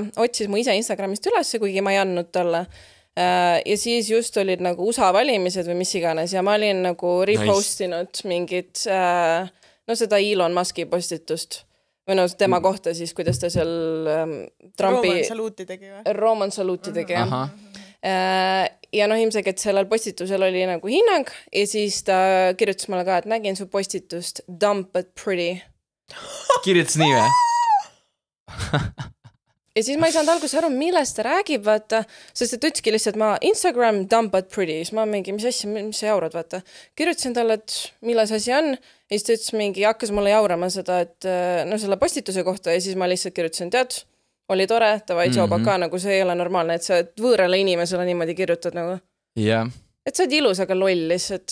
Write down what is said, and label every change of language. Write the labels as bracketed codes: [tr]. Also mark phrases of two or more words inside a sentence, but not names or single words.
[et] Otsis mu ise Instagramist üles, kuigi ma ei andnud talle. Ja siis just olid nagu USA valimised või mis iganes ja ma olin nagu repostinud mingit seda Elon Muski postitust või tema kohta siis, kuidas ta seal Trumpi Roman Saluti tegi ja ilmselt sellel postitusel oli nagu hinnang ja siis ta kirjutas mulle ka, et nägin su postitust [en] dumb but pretty. [et] Kirjutas nii või? Ja siis ma ei saanud alguses aru, millest ta räägib, vaata, sest ta ütleski lihtsalt ma Instagram [en] dumb but pretty, [et] siis ma mingi, mis sa jaurad, vaata. Kirjutasin talle, et milles asi on, ja siis ta ütles mingi, hakkas mulle jaurama seda, et selle postituse kohta ja siis ma lihtsalt kirjutasin, tead, oli tore, davai, tšauba ka, nagu see ei ole normaalne, et sa võõrale inimesele niimoodi kirjutad nagu. Jah. Et sa oled ilus, aga loll lihtsalt.